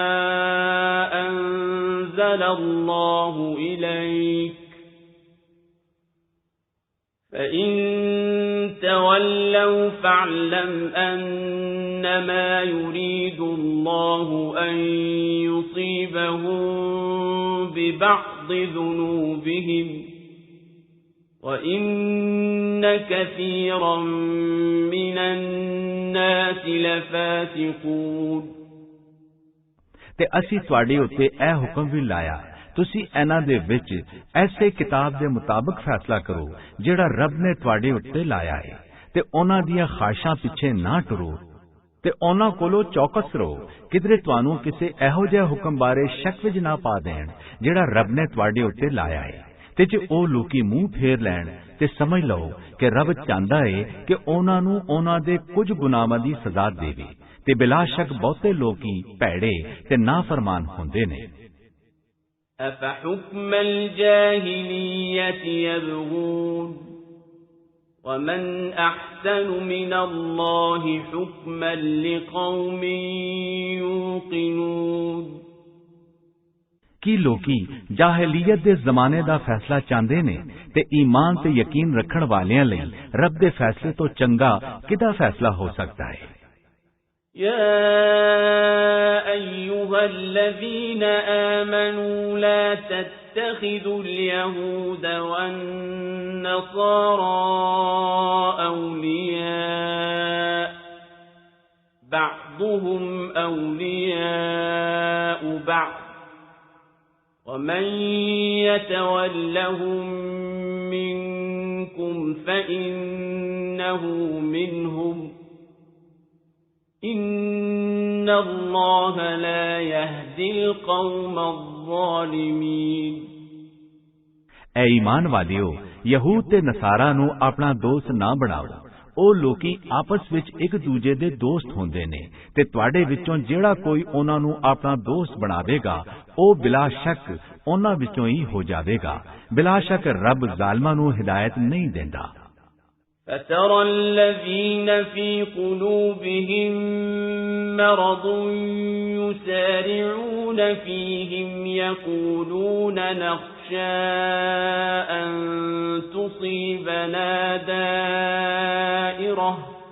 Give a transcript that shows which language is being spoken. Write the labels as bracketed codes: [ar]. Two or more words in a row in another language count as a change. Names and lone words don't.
[ar] أَنزَلَ اللَّهُ إِلَيْكَ فَإِن تَوَلَّوْا فَاعْلَمْ أَنَّمَا يُرِيدُ اللَّهُ أَن يُصِيبَهُم بِبَعْضِ ذُنُوبِهِمْ وَإِنَّ كَثِيرًا مِّنَ النَّاسِ لَفَاسِقُونَ [pa] ਤੇ ਅਸੀਂ ਤੁਹਾਡੇ ਉੱਤੇ ਇਹ ਹੁਕਮ ਵੀ ਲਾਇਆ ਤੁਸੀਂ ਇਹਨਾਂ ਦੇ ਵਿੱਚ ਐਸੇ ਕਿਤਾਬ ਦੇ ਮੁਤਾਬਕ ਫੈਸਲਾ ਕਰੋ ਜਿਹੜਾ ਰੱਬ ਨੇ ਤੁਹਾਡੇ ਉੱਤੇ ਲਾਇਆ ਹੈ ਤੇ ਉਹਨਾਂ ਦੀਆਂ ਖਾਹਿਸ਼ਾਂ ਪਿੱਛੇ ਨਾ ਟੁਰੋ ਤੇ ਉਹਨਾਂ ਕੋਲੋਂ ਚੌਕਸ ਰਹੋ ਕਿਧਰੇ ਤੁਹਾਨੂੰ ਕਿਸੇ ਇਹੋ ਜਿਹੇ ਹੁਕਮ ਬਾਰੇ ਸ਼ੱਕ ਵਿੱਚ ਨਾ ਪਾ ਦੇਣ ਜਿਹੜਾ ਰੱਬ ਨੇ ਤੁਹਾਡੇ ਉੱਤੇ ਲਾਇਆ ਹੈ ਤੇ ਜੇ ਉਹ ਲੋਕੀ ਮੂੰਹ ਫੇਰ ਲੈਣ ਤੇ ਸਮਝ ਲਓ ਕਿ ਰੱਬ ਚਾਹੁੰਦਾ ਹੈ ਕਿ ਉਹਨਾਂ ਨੂੰ ਉਹਨਾਂ ਦੇ ਕੁਝ ਗੁਨਾਹਾਂ ਦੀ ਸਜ਼ਾ ਦੇਵੇ ਤੇ ਬਿਲਾ ਸ਼ੱਕ ਬਹੁਤੇ ਲੋਕੀ ਭੈੜੇ ਤੇ ਨਾਫਰਮਾਨ ਹੁੰਦੇ ਨੇ [ar] أَفَحُكْمَ الْجَاهِلِيَّةِ يَبْغُونَ وَمَنْ أَحْسَنُ مِنَ اللَّهِ حُكْمًا لِقَوْمٍ يُوقِنُونَ [pa] ਕੀ ਲੋਕੀ ਜਾਹਿਲੀਅਤ ਦੇ ਜ਼ਮਾਨੇ ਦਾ ਫੈਸਲਾ ਚਾਹੁੰਦੇ ਨੇ ਤੇ ਈਮਾਨ ਤੇ ਯਕੀਨ ਰੱਖਣ ਵਾਲਿਆਂ ਲਈ ਰੱਬ ਦੇ ਫੈਸਲੇ ਤੋਂ ਚੰਗਾ ਕਿਹਦਾ ਫੈਸਲਾ ਹੋ ਸਕਦਾ ਹੈ [ar] يَا أَيُّهَا الَّذِينَ آمَنُوا لَا تَتَّخِذُوا الْيَهُودَ وَالنَّصَارَى أَوْلِيَاءَ بَعْضُهُمْ أَوْلِيَاءُ بَعْضٍ وَمَن يَتَوَلَّهُم مِّنكُمْ فَإِنَّهُ مِنْهُمْ إِنَّ اللَّهَ لَا يَهْدِي الْقَوْمَ الظَّالِمِينَ [pa] ਐ ਈਮਾਨ ਵਾਲਿਓ ਯਹੂਦ ਤੇ ਨਸਾਰਾ ਨੂੰ ਆਪਣਾ ਦੋਸਤ ਨਾ ਬਣਾਓ ਉਹ ਲੋਕੀ ਆਪਸ ਵਿੱਚ ਇੱਕ ਦੂਜੇ ਦੇ ਦੋਸਤ ਹੁੰਦੇ ਨੇ ਤੇ ਤੁਹਾਡੇ ਵਿੱਚੋਂ ਜਿਹੜਾ ਕੋਈ ਉਹਨਾਂ ਨੂੰ ਆਪਣਾ ਦੋਸਤ ਬਣਾਵੇਗਾ ਉਹ ਬਿਲਾ ਸ਼ੱਕ ਉਹਨਾਂ ਵਿੱਚੋਂ ਹੀ ਹੋ ਜਾਵੇਗਾ ਬਿਲਾ ਸ਼ੱਕ ਰੱਬ ਜ਼ਾਲਮਾਂ ਨੂੰ ਹਿਦਾਇਤ ਨਹੀਂ ਦਿੰਦਾ [ar] فَتَرَى الَّذِينَ فِي قُلُوبِهِم مَّرَضٌ يُسَارِعُونَ فِيهِمْ يَقُولُونَ نَخْشَىٰ أَن تُصِيبَنَا دَائِرَةٌ